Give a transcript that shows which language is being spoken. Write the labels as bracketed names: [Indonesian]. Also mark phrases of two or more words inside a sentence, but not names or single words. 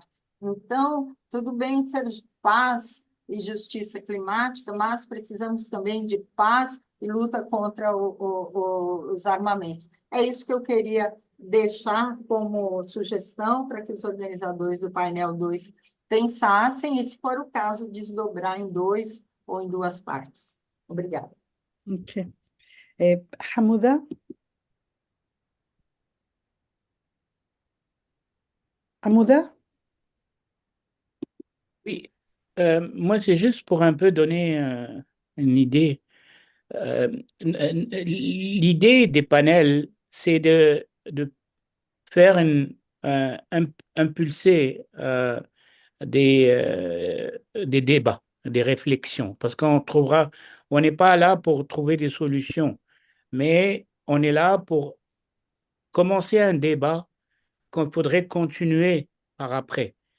[Portuguese] Então, tudo bem ser paz e justiça climática, mas precisamos também de paz e luta contra os armamentos. É isso que eu queria deixar como sugestão para que os organizadores do painel 2 pensassem, e, se for o caso, desdobrar em dois ou em duas partes. Obrigada. Ok. Hamouda? Hamouda? [French] Oui, moi, c'est juste pour un peu donner une idée. L'idée des panels, c'est de faire impulser des débats, des réflexions, parce on n'est pas là pour trouver des solutions, mais on est là pour commencer un débat qu'il faudrait continuer par après.